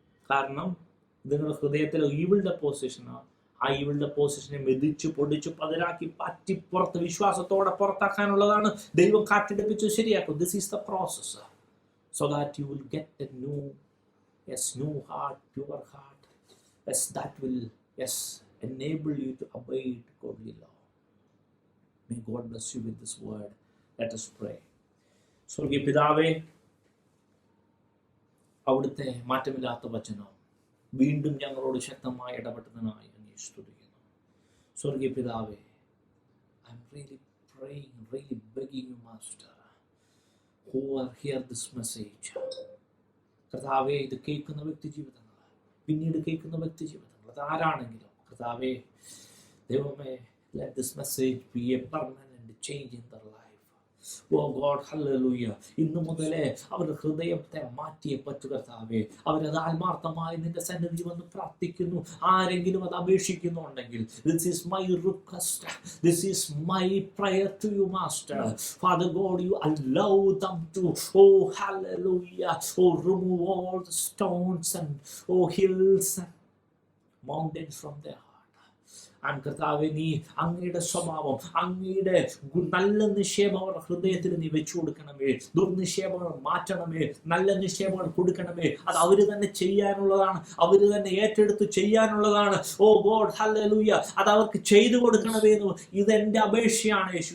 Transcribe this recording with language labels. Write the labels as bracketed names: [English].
[Malayalam] കാരണം നിങ്ങളുടെ ഹൃദയത്തിൽ ഈവിൾ ഡെപ്പോസിഷനാണ്. ആ ഈവിൾ ഡെപ്പോസിഷനെ മെതിച്ച് പൊടിച്ച് പതിരാക്കി പറ്റി പുറത്ത് വിശ്വാസത്തോടെ പുറത്താക്കാനുള്ളതാണ്. ദൈവം കാറ്റെടുപ്പിച്ച് ശരിയാക്കും. [English] This is the process so that you will get a new heart, pure heart. Yes, that will enable you to abide godly law. May God bless you with this word. Let us pray. [Malayalam] സ്വർഗീയ പിതാവേ, അവിടുത്തെ മാറ്റമില്ലാത്ത വചനം വീണ്ടും ഞങ്ങളോട് ശക്തമായി ഇടപെട്ടതിനായി അങ്ങേ സ്തുതിക്കുന്നു. സ്വർഗീയ പിതാവേ, [English] I am really praying, really begging you, Master, who are hear this message. [Malayalam] കർത്താവേ, ഇത് കേൾക്കുന്ന വ്യക്തി ജീവിതം, പിന്നീട് കേൾക്കുന്ന വ്യക്തി ജീവിതങ്ങൾ, അത് ആരാണെങ്കിലും കർത്താവേ ദൈവമേ, [English] let this message be a permanent change in their life. Oh God, hallelujah. [Malayalam] ഇന്നു മുതലേ അവരുടെ ഹൃദയത്തെ മാറ്റിയേ പറ്റു കർത്താവേ. അവരത് ആത്മാർത്ഥമായി നിന്റെ സന്നിധി വന്ന് പ്രാർത്ഥിക്കുന്നു. ആരെങ്കിലും അത് അപേക്ഷിക്കുന്നുണ്ടെങ്കിൽ [English] this is my request, this is my prayer to you, Master. Father God, you allow them to, oh hallelujah, oh remove all the stones and oh hills and mountains from their heart. [Malayalam] കർത്താവേ, നീ അങ്ങയുടെ സ്വഭാവം, അങ്ങയുടെ നല്ല നിക്ഷേപം അവരുടെ ഹൃദയത്തിൽ നീ വെച്ചു കൊടുക്കണമേ. ദുർനിക്ഷേപങ്ങൾ മാറ്റണമേ, നല്ല നിക്ഷേപങ്ങൾ കൊടുക്കണമേ. അത് അവര് തന്നെ ചെയ്യാനുള്ളതാണ്, അവര് തന്നെ ഏറ്റെടുത്ത് ചെയ്യാനുള്ളതാണ്. ഓ ഗോഡ് ഹല്ലേലൂയ, അത് അവർക്ക് ചെയ്തു കൊടുക്കണമേ എന്ന് ഇതെന്റെ അപേക്ഷയാണ് യേശു.